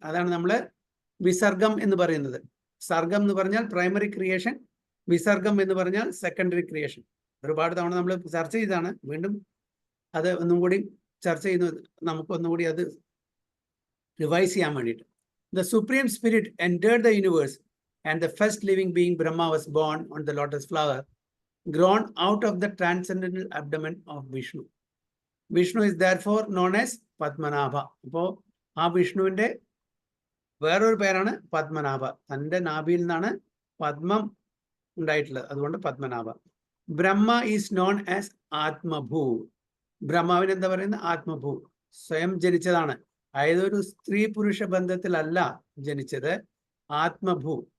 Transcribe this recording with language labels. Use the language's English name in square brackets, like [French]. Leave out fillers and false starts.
[Malayalam] അതാണ് നമ്മൾ വിസർഗം എന്ന് പറയുന്നത്. സർഗം എന്ന് പറഞ്ഞാൽ പ്രൈമറി ക്രിയേഷൻ, വിസർഗം എന്ന് പറഞ്ഞാൽ സെക്കൻഡറി ക്രിയേഷൻ. ഒരുപാട് തവണ നമ്മൾ ചർച്ച ചെയ്താണ്, വീണ്ടും അത് ഒന്നും കൂടി ചർച്ച ചെയ്യുന്നത്, നമുക്ക് ഒന്നും കൂടി അത് റിവൈസ് ചെയ്യാൻ വേണ്ടിയിട്ട്. [English] The Supreme Spirit entered the universe and the first living being Brahma was born on the lotus flower, grown out of the transcendental abdomen of Vishnu. Vishnu is therefore known as Padmanabha. [Malayalam] അപ്പോൾ ആ വിഷ്ണുവിൻ്റെ വേറൊരു പേരാണ് പത്മനാഭ. തൻ്റെ നാഭിയിൽ നിന്നാണ് പത്മം ഉണ്ടായിട്ടുള്ളത്, അതുകൊണ്ട് പത്മനാഭ. [English] Brahma is known as ആത്മഭൂ. [Malayalam] ബ്രഹ്മാവിന് എന്താ പറയുന്നത്? ആത്മഭൂ, സ്വയം ജനിച്ചതാണ്. അതായത് ഒരു സ്ത്രീ പുരുഷ ബന്ധത്തിലല്ല ജനിച്ചത്, ആത്മഭൂ.